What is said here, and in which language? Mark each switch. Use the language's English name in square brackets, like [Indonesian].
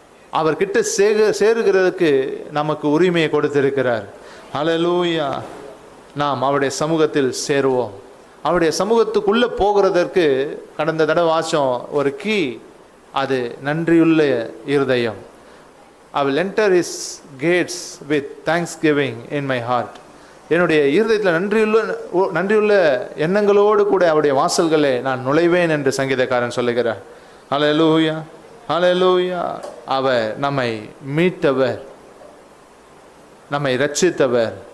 [Tamil] அவர் கிட்ட சேருகிறதுக்கு நமக்கு உரிமையை கொடுத்திருக்கிறார். ஹல்லேலூயா. நாம் அவருடைய சமூகத்தில் சேருவோம். அவருடைய சமூகத்துக்குள்ள போகிறதற்கு கடந்த தடவை வாசம் ஒரு கீ, அது நன்றியுள்ள இருதயம். [English] I will enter his gates with thanksgiving in my heart. [Tamil] என்னுடைய இருதயத்தில் நன்றியுள்ள எண்ணங்களோடு கூட அவருடைய வாசல்களே நான் நுழைவேன் என்று சங்கீதக்காரன் சொல்லுகிறார். ஹல்லேலூயா, ஹல்லேலூயா. அவர் நம்மை மீட்டவர், நம்மை ரட்சித்தவர்.